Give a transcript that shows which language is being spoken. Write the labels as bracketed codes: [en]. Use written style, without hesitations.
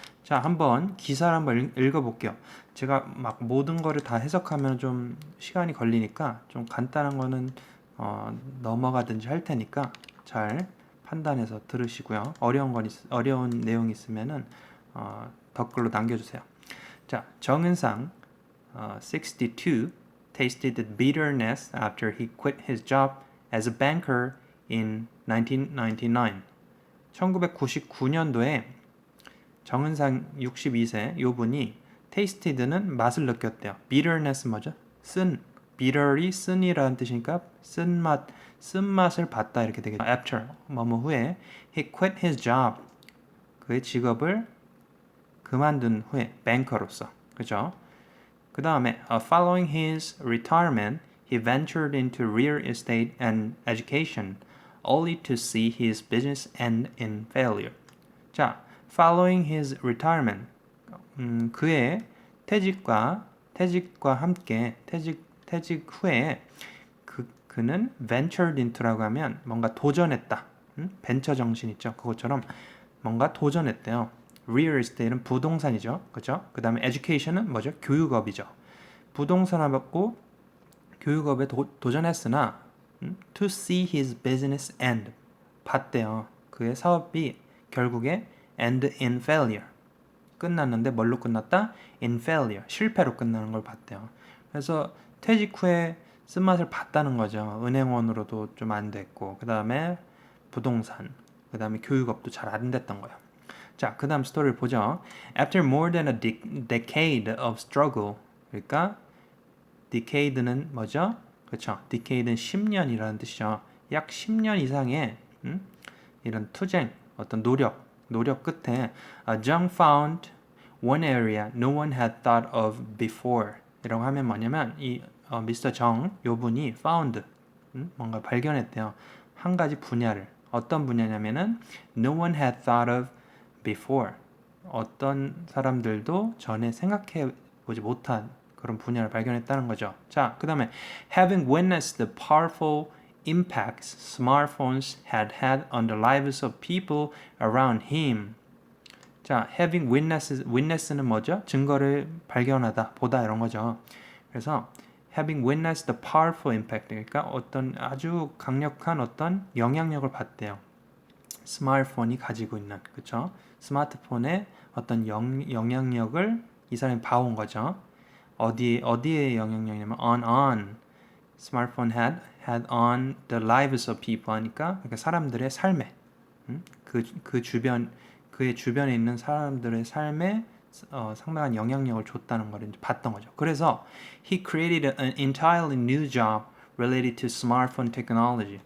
[ko] 자, 한번 기사를 한번 읽어볼게요. 제가 막 모든 거를 다 해석하면 좀 시간이 걸리니까 좀 간단한 거는 넘어가든지 할 테니까 잘 판단해서 들으시고요. 어려운 내용 있으면은 댓글로 남겨주세요. [en] 자, 정은상 62 tasted bitterness after he quit his job as a banker in 1999. [ko] 1999년도에 정은상 62세 요 분이 tasted는 맛을 느꼈대요. bitterness 뭐죠? bitter이 쓴이라는 뜻이니까 쓴맛을 봤다 이렇게 되겠죠. after 뭐뭐 후에 [en] he quit his job [ko] 그의 직업을 그만둔 후에 뱅커로서 그죠? [en] 그 다음에 following his retirement he ventured into real estate and education only to see his business end in failure. [ko] 자, [en] following his retirement [ko] 그의 퇴직과 함께 퇴직 후에 그는 ventured into라고 하면 뭔가 도전했다. 벤처 정신 있죠? 그것처럼 뭔가 도전했대요. real estate는 부동산이죠. 그죠? 그 다음에 education은 뭐죠? 교육업이죠. 부동산하고 교육업에 도전했으나 [en] to see his business end [ko] 봤대요. 그의 사업이 결국에 [en] end in failure [ko] 끝났는데 뭘로 끝났다? [en] in failure [ko] 실패로 끝나는 걸 봤대요. 그래서 퇴직 후에 쓴맛을 봤다는 거죠. 은행원으로도 좀 안 됐고 그 다음에 부동산 그 다음에 교육업도 잘 안 됐던 거예요. 자, 그 다음 스토리를 보죠. [en] After more than a decade of struggle [ko] 그러니까 decade는 뭐죠? 그렇죠. decade는 10년이라는 뜻이죠. 약 10년 이상의 이런 투쟁, 어떤 노력 끝에 [en] Jung found one area no one had thought of before [ko] 이라고 하면 뭐냐면 이 미스터 정, 요 분이 found 뭔가 발견했대요. 한 가지 분야를 어떤 분야냐면은 [en] no one had thought of before [ko] 어떤 사람들도 전에 생각해 보지 못한 그런 분야를 발견했다는 거죠. 자, 그 다음에 [en] having witnessed the powerful impacts smartphones had on the lives of people around him. [ko] 자, having witness는 뭐죠? 증거를 발견하다, 보다 이런 거죠. 그래서 [en] having witnessed the powerful impact [ko] 그러니까 어떤 아주 강력한 어떤 영향력을 받대요. 스마트폰이 가지고 있는 그렇죠? 스마트폰의 어떤 영향력을 이 사람이 봐온 거죠. 어디에 영향력이냐면 [en] on smartphone had on the lives of people [ko] 하니까 그러니까 사람들의 삶에 그의 주변에 있는 사람들의 삶에 상당한 영향력을 줬다는 걸 이제 봤던 거죠. 그래서 [en] he created an entirely new job related to smartphone technology.